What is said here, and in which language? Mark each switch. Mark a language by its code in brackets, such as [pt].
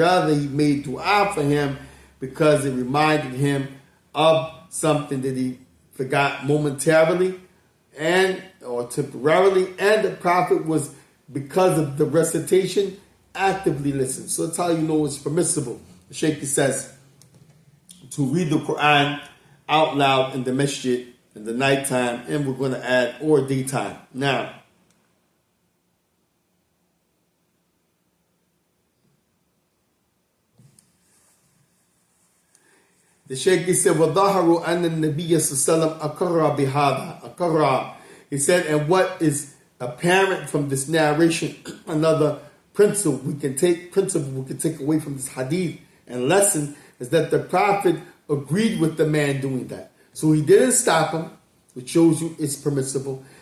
[en] Rather, he made dua for him because it reminded him of something that he forgot momentarily or temporarily, and the Prophet was, because of the recitation, actively listening. So that's how you know it's permissible. The Shaykh says to read the Quran out loud in the masjid in the nighttime, and we're going to add or daytime. Now, the Shaykh said, [ar] وَظَهَرُ أَنَّ النَّبِيَّ صَلَّى اللَّهُ عَلَيْهِ وَسَلَّمَ أَقَرَّ بِهَذَا أَقَرَّ. [en] He said, and what is apparent from this narration, another principle we can take away from this hadith and lesson, is that the Prophet agreed with the man doing that. So he didn't stop him, which shows you it's permissible.